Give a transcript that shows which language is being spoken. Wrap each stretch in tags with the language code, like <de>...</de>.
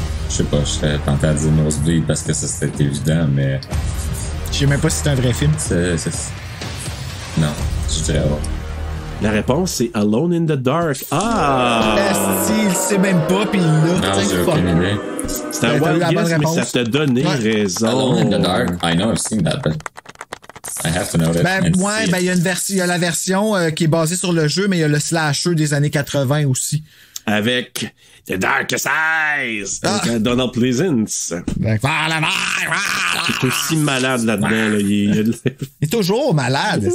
<fr>Je sais pas, je serais tenté à dire Nosebleed parce que ça c'était évident, mais... Je sais même pas si c'est un vrai film. Non, je dirais pas. La réponse, c'est Alone in the Dark. Ah! Il sait même pas, pis là... Non, j'ai aucune idée. C'est un wild guess, mais ça t'a donné raison.</fr> <en>Alone in the Dark, I know I've seen that, but... I have to know that.</en> <fr>Il y a il y a la version qui est basée sur le jeu, mais il y a le slasher des années 80 aussi. Avec The Darkest Eyes! Avec Donald Pleasance. Il est aussi malade là-dedans. Là. Il est toujours malade.</fr>